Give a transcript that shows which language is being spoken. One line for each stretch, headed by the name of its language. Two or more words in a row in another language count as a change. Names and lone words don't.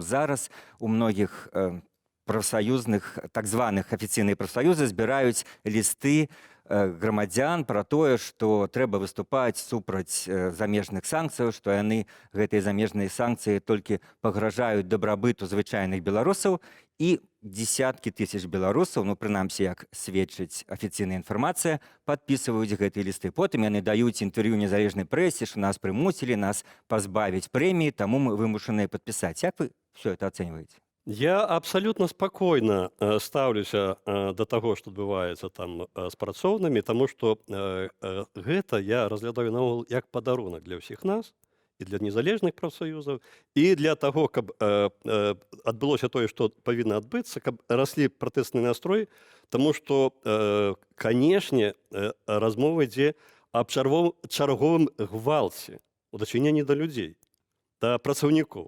Belarusian: Зараз у многіх прафсаюзных, так званых афіцыйныя прафсаюзы збіраюць лісты грамадзян пра тое, што трэба выступаць супраць замежных санкцыяў, што яны, гэтыя замежныя санкцыі, толькі пагражаюць дабрабыту звычайных беларусаў, і десяткі тысяч беларусаў, ну прынамсі, як сведчыць афіцыйная інфармацыя, падпісваюць гэтыя лісты. Потым яны даюць інтэрв'ю незалежнай прэсе, што нас прымусілі, нас пазбавіць прэміі, таму мы вымушаныя падпісаць. Як вы
Russian: все это
Belarusian: ацэньваеце? Я
Russian: абсолютно спокойно
Belarusian: ставлюся до того, что адбываецца там з працоўнымі, тому что гэта я разглядаю наогул як падарунак для ўсіх нас, і для незалежных прафсаюзаў, і для того, каб адбылося тое, што павінна адбыцца, каб раслі пратэсны настрой, тому что, канешне, размова ідзе аб чарговым гвалце у дачыненні да людзей, да працаўнікоў.